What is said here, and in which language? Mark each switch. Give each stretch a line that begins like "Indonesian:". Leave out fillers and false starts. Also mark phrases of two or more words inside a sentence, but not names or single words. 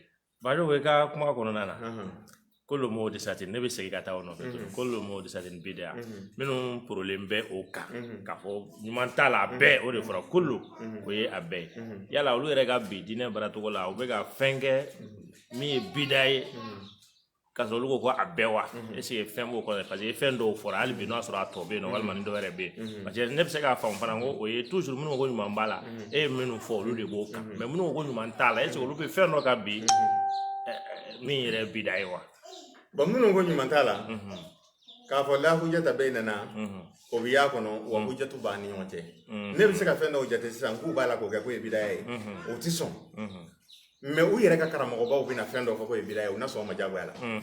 Bambara: bajo bɛ ka kuma kɔnɔna na kolo mo de satin ne bɛ segin ka taa o nɔfɛ kolo mo de satin bidaya minnu porolen bɛ o kan k'a fɔ ɲuman t'a la a bɛɛ o de fɔra kolo o ye a bɛɛ ye yala olu yɛrɛ ka bi diinɛ baaracogo la u bɛ ka fɛn kɛ min ye bidaya ye ka sɔrɔ olu ko a bɛɛ wa
French: est-ce que
Bambara: fɛn b'o kɔnɔ
French: parce que
Bambara: fɛn dɔw fɔra hali bi n'a sɔrɔ a tɔ bɛ yen nɔ walima ni dɔ wɛrɛ bɛ yen
French: parce que
Bambara: ne bɛ se k'a faamu fana ko o ye toujours minnu ko ɲuman b'a la e ye minnu fɔ olu de b'o kan mais minnu ko ɲuman t'a la
French: est-ce que
Bambara: olu bɛ fɛn dɔ ka bi min yɛrɛ ye bidaya ye wa bon minnu ko ɲuman t'a la k'a fɔ la
Arabic: حجة بينة
Bambara: o bɛ y'a kɔnɔ wa hujjatu b'an ni ɲɔgɔn cɛ ne bɛ se ka fɛn dɔw jate sisan k'u b'a la k'o kɛ ko ye bidaya ye o tɛ sɔn mais u yɛrɛ ka karamɔgɔbaw bɛna fɛn dɔ fɔ ko ye bidaya ye u na sɔn o ma diyagoya la